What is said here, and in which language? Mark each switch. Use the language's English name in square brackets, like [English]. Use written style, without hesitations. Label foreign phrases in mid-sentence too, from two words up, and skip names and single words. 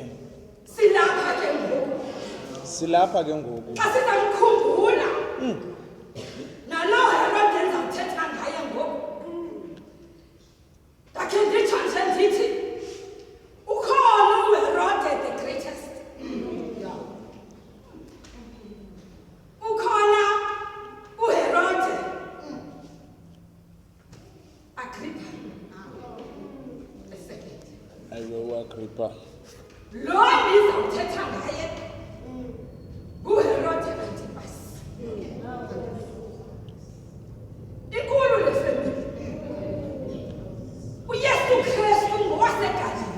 [Xhosa] Silapha ke ngoku. Silapha ke ngoku. Xa sizamkhumbula. Nalo Herode ndizawuthetha ngaye ngoku. Ndakhe nditsho nje ndithi ukhona uHerode [English] the greatest. [Xhosa] Ukhona uHerode Agrippa. [English] The second. [Xhosa] Ewe uAgrippa. Lo ndizawuthetha ngaye nguHerode Antipas. Inkulu le family. uYesu Kristu ngowaseGalili.